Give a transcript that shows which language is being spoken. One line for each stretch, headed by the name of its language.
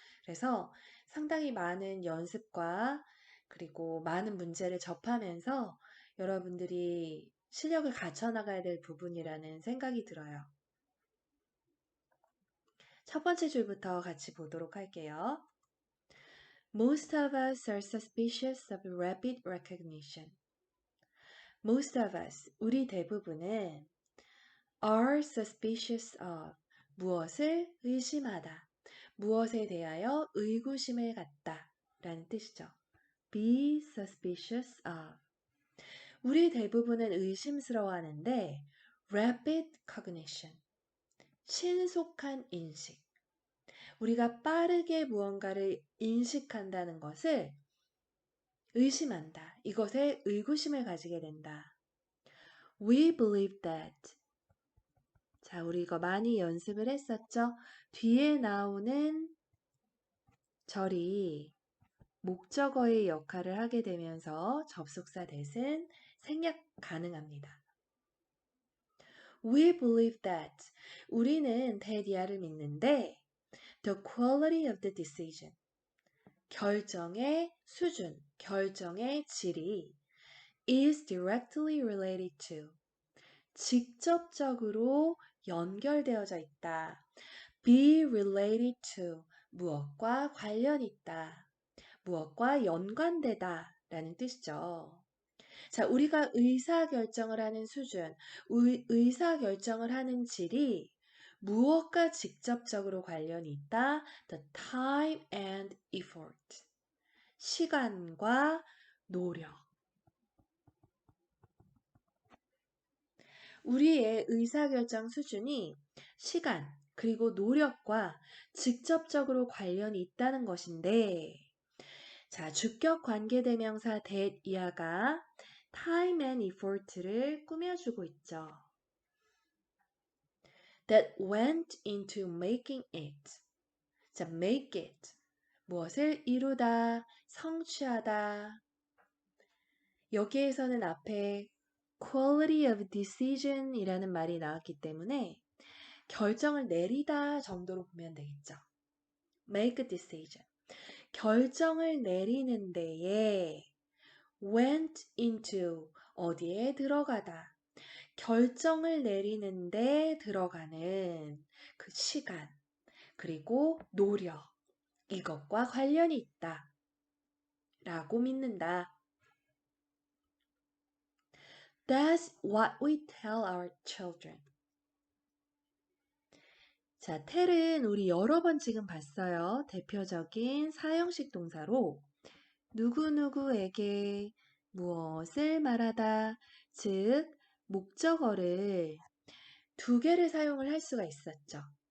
Korean: 그래서 상당히 많은 연습과 그리고 많은 문제를 접하면서 여러분들이 실력을 갖춰나가야 될 부분이라는 생각이 들어요. 첫 번째 줄부터 같이 보도록 할게요.
English: Most of us are suspicious of rapid recognition. Most of us,
Korean: 우리 대부분은
English: are suspicious of,
Korean: 무엇을 의심하다, 무엇에 대하여 의구심을 갖다 라는 뜻이죠.
English: Be suspicious of.
Korean: 우리 대부분은 의심스러워하는데
English: rapid cognition,
Korean: 신속한 인식. 우리가 빠르게 무언가를 인식한다는 것을 의심한다. 이것에 의구심을 가지게 된다.
English: We believe that.
Korean: 자, 우리 이거 많이 연습을 했었죠? 뒤에 나오는 절이 목적어의 역할을 하게 되면서 접속사 대신 생략 가능합니다.
English: We believe that.
Korean: 우리는 대디아를 믿는데
English: the quality of the decision.
Korean: 결정의 수준, 결정의 질이
English: is directly related to.
Korean: 직접적으로 연결되어져 있다.
English: be related to,
Korean: 무엇과 관련 있다. 무엇과 연관되다 라는 뜻이죠. 자, 우리가 의사결정을 하는 수준, 의사결정을 하는 질이 무엇과 직접적으로 관련이 있다.
English: The time and effort.
Korean: 시간과 노력. 우리의 의사결정 수준이 시간, 그리고 노력과 직접적으로 관련이 있다는 것인데, 자, 주격 관계대명사 that 이하가
English: time and effort
Korean: 를 꾸며주고 있죠.
English: That went into making it. 자, make it.
Korean: 무엇을 이루다, 성취하다. 여기에서는 앞에
English: quality of decision
Korean: 이라는 말이 나왔기 때문에 결정을 내리다 정도로 보면 되겠죠.
English: make a decision.
Korean: 결정을 내리는 데에
English: went into
Korean: 어디에 들어가다. 결정을 내리는데 들어가는 그 시간 그리고 노력 이것과 관련이 있다 라고 믿는다.
English: That's what we tell our children.
Korean: 자, tell은 우리 여러 번 지금 봤어요. 대표적인 사형식 동사로 누구누구에게 무엇을 말하다, 즉 목적어를 두 개를 사용을 할 수가 있었죠.